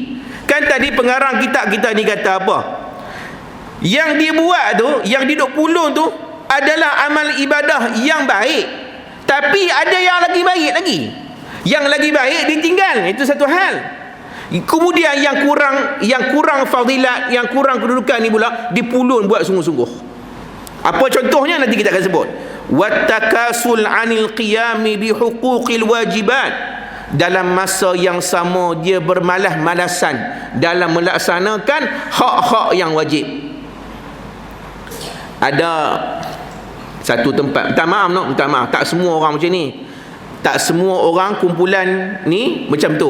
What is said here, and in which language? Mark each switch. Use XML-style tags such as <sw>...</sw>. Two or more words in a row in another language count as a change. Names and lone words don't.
<ms>Kan tadi pengarang kitab kita ni kata apa? Yang dia buat tu, yang dia duk pulung tu adalah amal ibadah yang baik. Tapi ada yang lagi baik lagi. Yang lagi baik ditinggal, itu satu hal. Kemudian yang kurang fadilat, yang kurang kedudukan ni pula dipulun buat sungguh-sungguh. Apa contohnya nanti kita akan sebut.</ms> <ar>والتكاسل عن القيام بحقوق الواجبات.</ar> <ms>Dalam masa yang sama dia bermalas-malasan dalam melaksanakan hak-hak yang wajib. Ada satu tempat, minta maaf, tak semua orang macam ni. Tak semua orang kumpulan ni macam tu.</ms>